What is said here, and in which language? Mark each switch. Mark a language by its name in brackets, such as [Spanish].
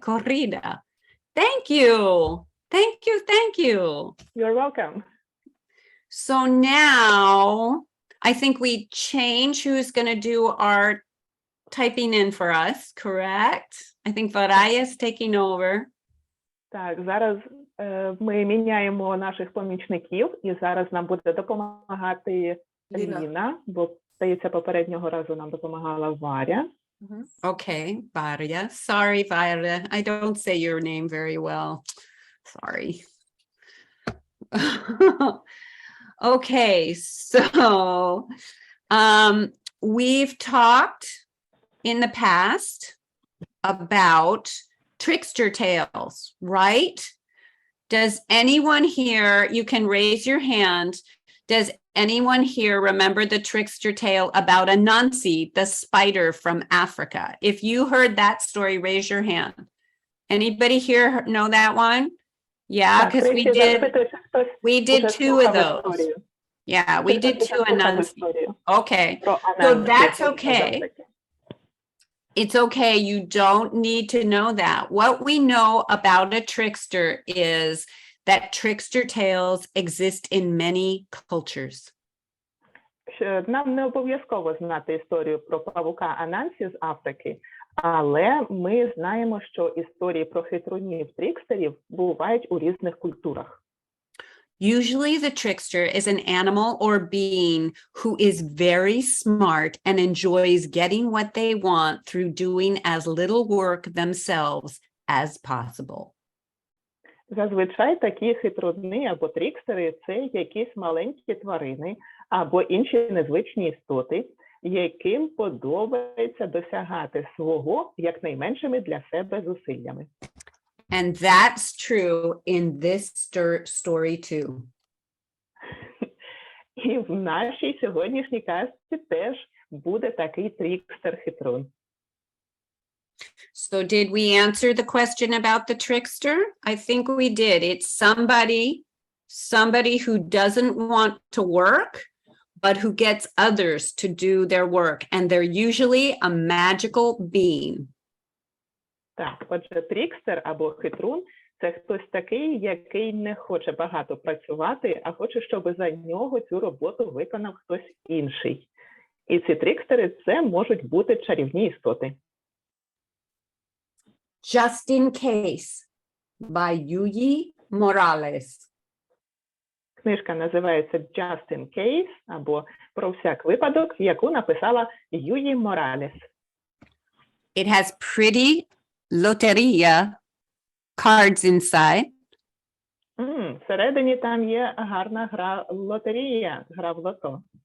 [English] Corrida. Thank you. Thank you. You're welcome. So now I think we change who's going to do our typing in for us, correct? I think Varaya is taking over. [Ukrainian] Так, зараз ми міняємо наших помічників, і зараз нам буде допомагати Ліна, бо, здається, попереднього разу нам допомагала Варя. [English] Okay, Varya. Sorry, Varya. I don't say your name very well. Sorry. Okay, so we've talked in the past about trickster tales, right? Does anyone here, you can raise your hand, does anyone here remember the trickster tale about Anansi, the spider from Africa? If you heard that story, raise your hand. Anybody here know that one? Yeah, because we did 2 of those. Yeah, we did 2 Anansi. Okay, so that's okay. It's okay, you don't need to know that. What we know about a trickster is that trickster tales exist in many cultures. [Ukrainian] Нам не обов'язково знати історію про павука Анансі з Африки, але ми знаємо, що історії про хитрунів-трікстерів бувають у різних культурах. [English] Usually the trickster is an animal or being who is very smart and enjoys getting what they want through doing as little work themselves as possible. [Ukrainian] Зазвичай такі хитруни або трікстери – це якісь маленькі тварини або інші незвичні істоти, яким подобається досягати свого якнайменшими для себе зусиллями. [English] And that's true in this story too. [Ukrainian] І в нашій сьогоднішній казці теж буде такий трікстер-хитрун. [English] So did we answer the question about the trickster? I think we did. It's somebody who doesn't want to work, but who gets others to do their work. And they're usually a magical being. [Ukrainian] Так, отже, трікстер або хитрун – це хтось такий, який не хоче багато працювати, а хоче, щоб за нього цю роботу виконав хтось інший. І ці трикстери – це можуть бути чарівні істоти. [English] Just in Case by Yuyi Morales. [Ukrainian] Книжка називається Just in Case, або «Про всяк випадок», яку написала Юї Моралес. [English] It has pretty loteria cards inside. [Ukrainian] Всередині там є гарна гра лотерія, гра в лото.